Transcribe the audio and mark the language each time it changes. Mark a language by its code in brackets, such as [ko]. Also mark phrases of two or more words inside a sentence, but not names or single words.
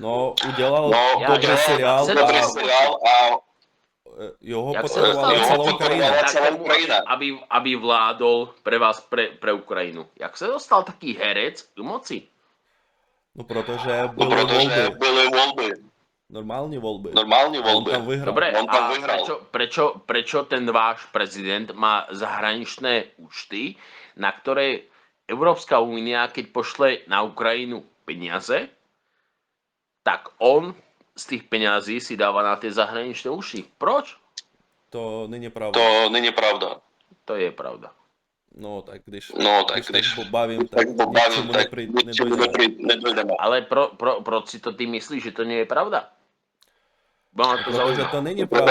[cs] No, udělal dobrý seriál a ho podporovala celá Ukrajina. [sk] Aby vládol pre vás, pre Ukrajinu. [cs] Jak se dostal taký herec k moci? No, protože byly volby. Normální volby. On tam vyhrál. [sk] Dobre, a prečo ten váš prezident má zahraničné účty, na ktoré Európska únia, keď pošle na Ukrajinu peniaze, tak on z tých peňazí si dáva na tie zahraničné účty. [cs] Proč? To není pravda. To je pravda. No, tak když když tak pobavím, tak ničemu nedojdeme. [sk] Ale proč si to ty myslíš, že to nie je pravda? [cs] Protože to není pravda.